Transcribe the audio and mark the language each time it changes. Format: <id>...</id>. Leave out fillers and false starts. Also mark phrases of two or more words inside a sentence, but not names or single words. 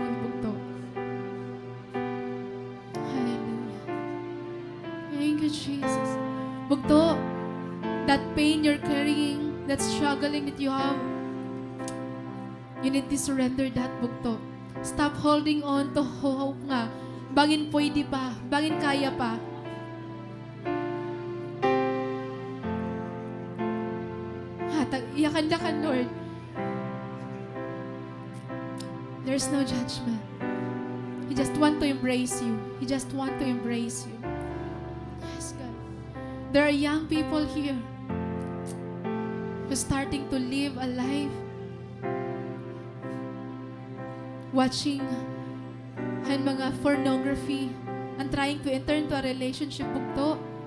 <war>Bugto. Hallelujah.</war> <en>Thank you, Jesus. Bugto, that pain you're carrying, that struggling that you have, you need to surrender that, bugto. Stop holding on to hope nga.</en> <war>Bangin pwede pa. Bangin kaya pa. Iyakan na ka, Lord.</war> <en>There's no judgment. He just want to embrace you. He just want to embrace you. Yes, God. There are young people here who's starting to live a life watching and mga pornography and trying to enter into a relationship, bugto.</en>